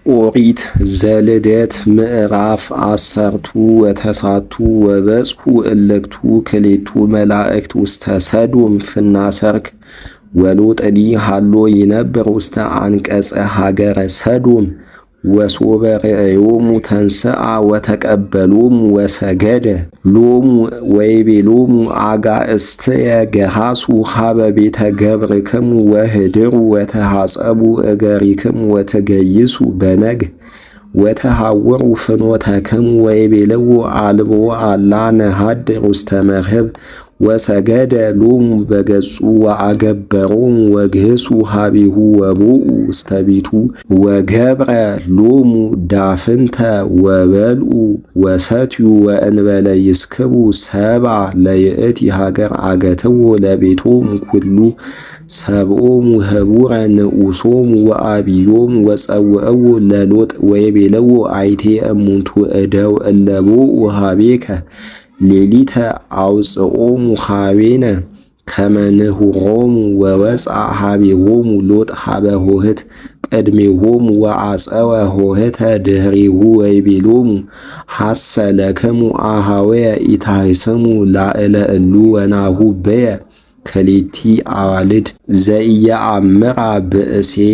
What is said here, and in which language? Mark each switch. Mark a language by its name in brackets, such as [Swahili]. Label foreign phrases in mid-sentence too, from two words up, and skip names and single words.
[Geez] ኦሪት ዘልደት ምዕራፍ 10 ወተሳቱ ወበጽሑ እልክቱ ክልኤቱ መላእክት ውስተ ሰዶም ፍናሰርክ ወሎጥኒ ሃሎ ይነብር ውስተ አንቀጸ ሀገረ ሰዶም ወሶበ ርእዮሙ ተንሥአ ወተቀበሎሙ ወሰገደ ሎሙ ወይቤሎሙ አጋእዝትየ ገሃሱ ሀበ ቤተ ገብርክሙ ወህድሩ ወተሐጸቡ እገሪክሙ ወትገይሱ በነግህ ወተሐወሩ ፍኖተክሙ ወይቤልዎ አልቦ አላ ነሃድር ውስተ መርህብ ወሰገደ ሎሙ በገጹ ወአገበሮሙ ወግህሱ ሀቢሁ ወቦኡ ውስተ ቤቱ ወገብረ ሎሙ ዳፍንተ ወበልዑ ወሰትዩ ወእንበለ ይስክቡ ሰብአ ለይእቲ ሀገር አገትዎ ለቤቶሙ ኩሉ ሰብኦሙ ህቡረ ንዑሶሙ ወአብዮሙ ወጸውዕዎ ለሎጥ ወይቤልዎ አይቴ እሙንቱ እደው እለ ቦኡ ሀቤከ ሌሊተ አውፅኦሙ ሀቤነ ከመ ንሁሮሙ ወወፅአ ሀቤሆሙ ሎጥ ሀበ ሆህት ቅድሜሆሙ ወአፀወ ሆህተ ድኅሬሁ ወይቤሎሙ ሐሰ ለክሙ አኀወየ ኢታሕስሙ ላዕለ እሉ ወናሁ በየ ክልኤቲ አዋልድ ዘኢየአምራ ብእሴ